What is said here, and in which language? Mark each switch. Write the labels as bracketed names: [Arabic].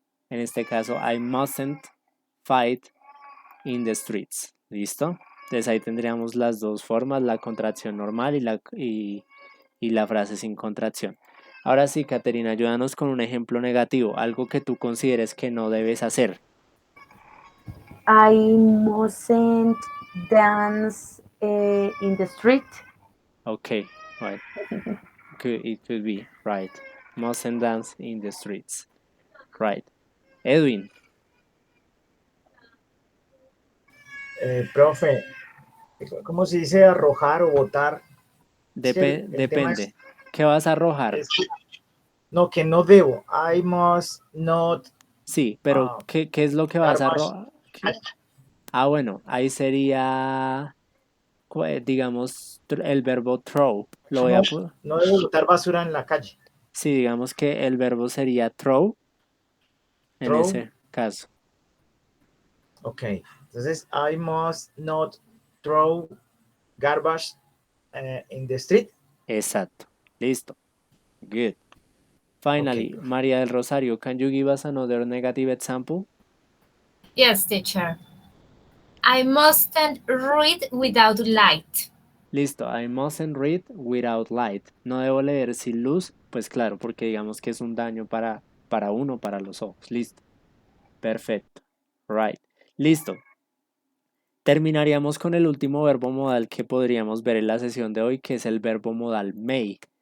[Spanish] En este caso, [English] I mustn't fight in the streets. ¿Listo? [Spanish] Entonces ahí tendríamos las dos formas, la contracción normal y la frase sin contracción. Ahora sí, Caterina, ayúdanos con un ejemplo negativo, algo que tú consideres que no debes hacer. [English] I mustn't dance in the street. Okay, right. It could be, right. Mustn't dance in the streets. Right. Edwin. [Spanish] Profe, ¿cómo se dice arrojar o botar? Depende. ¿Qué vas a arrojar? No, que no debo. [English] I must not. [Spanish] Sí, pero ¿qué es lo que vas a arrojar? Ah, bueno, ahí sería, digamos, el verbo throw. No debo botar basura en la calle. Sí, digamos que el verbo sería throw en ese caso. [English] Ok, entonces I must not throw garbage in the street. [Spanish] Exacto, listo. [English] Good. Finally, Okay. María del Rosario, can you give us another negative example? Yes, teacher. I mustn't read without light. Listo, I mustn't read without light. [Spanish] No debo leer sin luz, pues claro, porque digamos que es un daño para uno, para los ojos. Listo, perfecto. Right. Listo. Terminaríamos con el último verbo modal que podríamos ver en la sesión de hoy, que es el verbo modal may.